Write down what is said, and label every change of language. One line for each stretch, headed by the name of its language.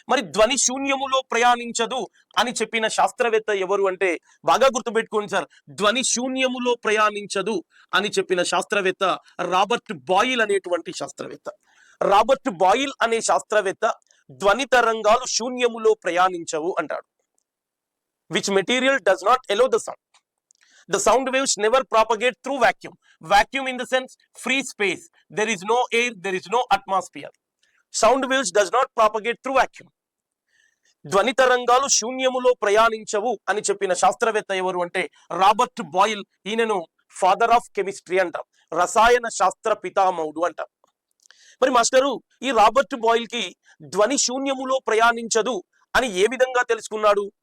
Telugu: మరి ధ్వని శూన్యములో ప్రయాణించదు అని చెప్పిన శాస్త్రవేత్త ఎవరు అంటే, బాగా గుర్తుపెట్టుకోండి సార్, ధ్వని శూన్యములో ప్రయాణించదు అని చెప్పిన శాస్త్రవేత్త రాబర్ట్ బాయిల్ అనేటువంటి శాస్త్రవేత్త. రాబర్ట్ బాయిల్ అనే శాస్త్రవేత్త ధ్వని తరంగాలు శూన్యములో ప్రయాణించవు అంటాడు.
English: Which material does not allow the sound. The sound waves never propagate through vacuum. Vacuum in the sense free space. There is no air, there is no atmosphere. Sound waves does not propagate through vacuum.
Telugu: ధ్వని తరంగాలు శూన్యములో ప్రయాణించవు అని చెప్పిన శాస్త్రవేత్త ఎవరు అంటే Robert boil. ఈయనను
English: father of chemistry
Telugu: అంటాం, రసాయన శాస్త్ర పితామహుడు అంటాం. మరి మాస్టరు, ఈ రాబర్ట్ బాయిల్ కి ధ్వని శూన్యములో ప్రయాణించదు అని ఏ విధంగా తెలుసుకున్నాడు?